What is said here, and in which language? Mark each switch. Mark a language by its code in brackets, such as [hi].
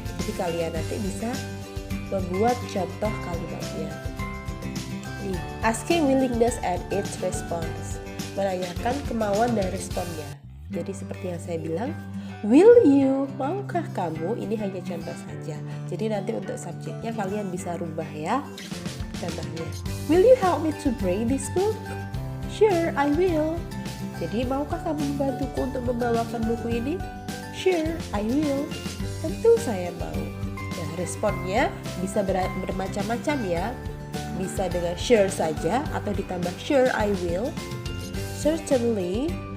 [id] Jadi kalian nanti bisa membuat contoh kalimatnya. [en] Asking willingness and its response, [id] menanyakan kemauan dan responnya. Jadi seperti yang saya bilang, will you, maukah kamu, ini hanya contoh saja. Jadi nanti untuk subjeknya kalian bisa rubah ya. [en] Contohnya, will you help me to bring this book? Sure, I will. [id] Jadi maukah kamu membantuku untuk membawakan buku ini? [en] Sure, I will. [id] Tentu saya mau. Nah, responnya bisa bermacam-macam ya. Bisa dengan sure saja atau ditambah [en] sure I will, certainly,